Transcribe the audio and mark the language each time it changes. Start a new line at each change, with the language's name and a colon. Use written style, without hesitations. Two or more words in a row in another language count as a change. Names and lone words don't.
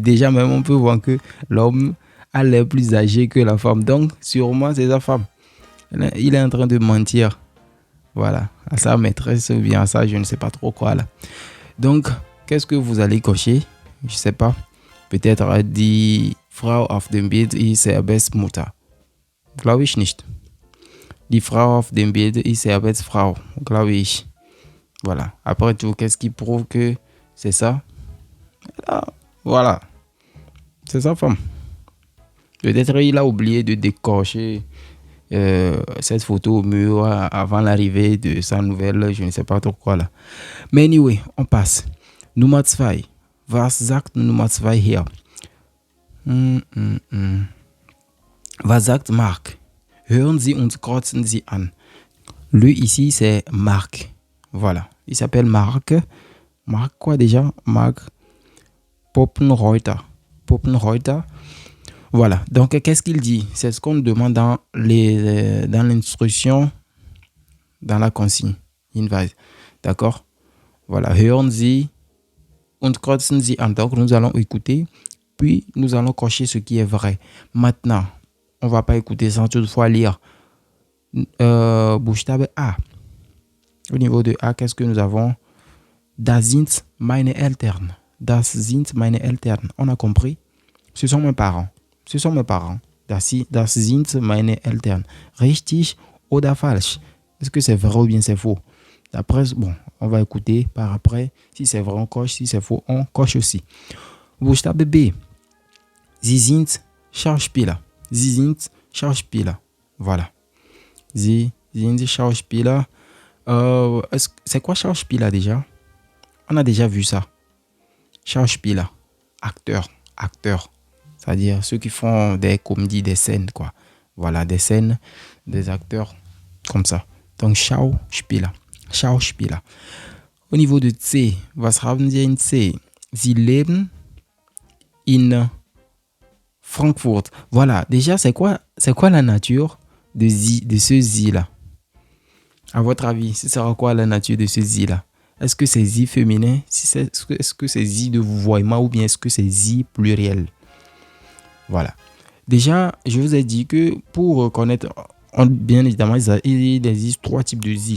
French: Déjà même on peut voir que l'homme a l'air plus âgé que la femme. Donc, sûrement c'est sa femme. Il est en train de mentir. Voilà, à sa maîtresse ou bien à ça, je ne sais pas trop quoi là. Donc, qu'est-ce que vous allez cocher? Je sais pas.
German: Peut-être die Frau auf dem Bild ist Herberts Mutter. Glaube ich nicht. Die Frau auf dem Bild ist Herberts Frau. Glaube ich.
French: Voilà. Après tout, qu'est-ce qui prouve que c'est ça? Voilà. C'est sa femme. Peut-être il a oublié de décocher cette photo au mur avant l'arrivée de sa nouvelle, je ne sais pas trop quoi là. Mais anyway, on passe.
German: Nummer 2. Was sagt Nummer 2 hier? Was sagt Marc? Hören Sie und kreuzen Sie an.
French: Lui ici c'est Marc. Voilà. Il s'appelle Marc. Marc quoi déjà? Marc Poppenreuter. Poppenreuter. Voilà, donc qu'est-ce qu'il dit? C'est ce qu'on demande dans l'instruction, dans la consigne. Hinweis. D'accord? Voilà,
German: hören Sie und kreuzen Sie an.
French: Donc nous allons écouter, puis nous allons cocher ce qui est vrai. Maintenant, on ne va pas écouter sans toutefois lire.
German: Buchstabe A.
French: Au niveau de A, qu'est-ce que nous avons?
German: Das sind meine Eltern. Das sind meine Eltern.
French: On a compris? Ce sont mes parents. Ce sont mes parents.
German: Das sind meine Eltern. Richtig oder falsch?
French: Est-ce que c'est vrai ou bien c'est faux? D'après, bon, on va écouter par après. Si c'est vrai, on coche. Si c'est faux, on coche aussi.
German: Buchstabe B. Sie sind Schauspieler. Sie sind Schauspieler. Voilà. Sie sind Schauspieler.
French: C'est quoi Schauspieler déjà? On a déjà vu ça. Schauspieler. Acteur. C'est-à-dire ceux qui font des comédies, des scènes, quoi. Voilà, des scènes, des acteurs comme ça. Donc, Schauspieler. Au niveau de C,
German: was haben Sie in C? Sie leben in Frankfurt.
French: Voilà, déjà, c'est quoi la nature de ce Sie-là? À votre avis, ce sera quoi la nature de ce Sie-là? Est-ce que c'est Sie féminin? Est-ce que c'est Sie de vouvoiement ou bien est-ce que c'est Sie pluriel? Voilà. Déjà, je vous ai dit que pour reconnaître, bien évidemment, il existe 3 types de Sie.